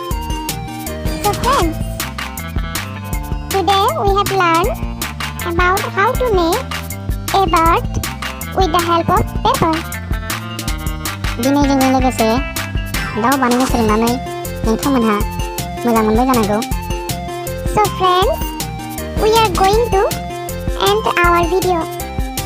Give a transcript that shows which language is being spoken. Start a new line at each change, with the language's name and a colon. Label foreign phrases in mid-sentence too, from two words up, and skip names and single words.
English: So friends, today we have learned about how to make a bird with the help of paper.
Bodo: दिनै जोङो लोगोसे दाउ बानायनो सोलोंनानै नोंथांमोनहा मोजां मोनबाय जानांगौ।
English: So friends, we are going to end our video.